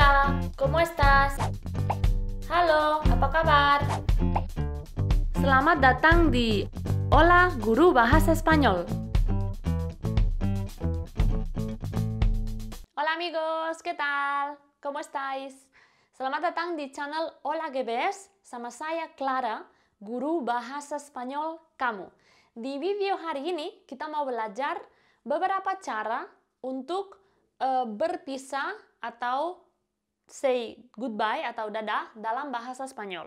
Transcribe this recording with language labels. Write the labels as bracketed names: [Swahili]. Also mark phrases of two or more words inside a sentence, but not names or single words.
[Spanish] Hola, ¿cómo estás? [Indonesian] Halo, apa kabar? Selamat datang di Hola Guru Bahasa Spanyol. [Spanish] Hola amigos, ¿qué tal? ¿Cómo estáis? [Indonesian] Selamat datang di channel Hola GBS sama saya Clara, guru bahasa Spanyol kamu. Di video hari ini kita mau belajar beberapa cara untuk berpisah atau [English] say goodbye [Indonesian] atau dadah dalam bahasa Spanyol.